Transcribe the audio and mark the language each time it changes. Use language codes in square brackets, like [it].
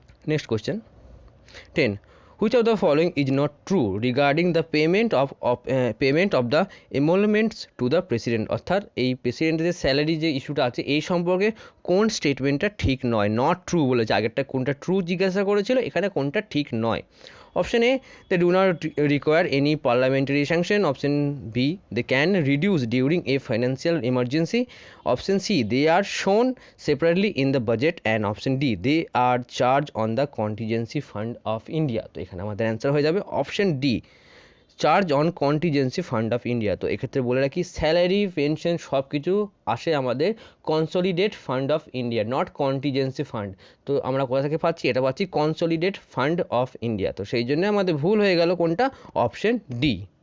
[bn] Next question 10. [en] Which of the following is not true regarding the payment of the emoluments to the president, [bn] অর্থাৎ এই প্রেসিডেন্টের যে salary যে ইস্যুটা আছে এই সম্পর্কে কোন স্টেটমেন্টটা ঠিক নয়, নট ট্রু বলেছে, আগেরটা কোনটা ট্রু জিজ্ঞাসা করেছিল, এখানে কোনটা ঠিক নয়। [en] option A they do not require any parliamentary sanction, option B they can reduce during a financial emergency, option C they are shown separately in the budget, and option D they are charged on the contingency fund of India, [bn] তো এখানে আমাদের answer হয়ে যাবে option D, charge on contingency fund of India. তো এক্ষেত্রে বলে রাখি salary pension সব কিছু আসে আমাদের consolidate fund of India, not contingency fund. তো আমরা কোথা থেকে পাচ্ছি? এটা পাচ্ছি কনসলিডেট ফান্ড অফ ইন্ডিয়া, তো সেই জন্য আমাদের ভুল হয়ে গেল কোনটা? Option D.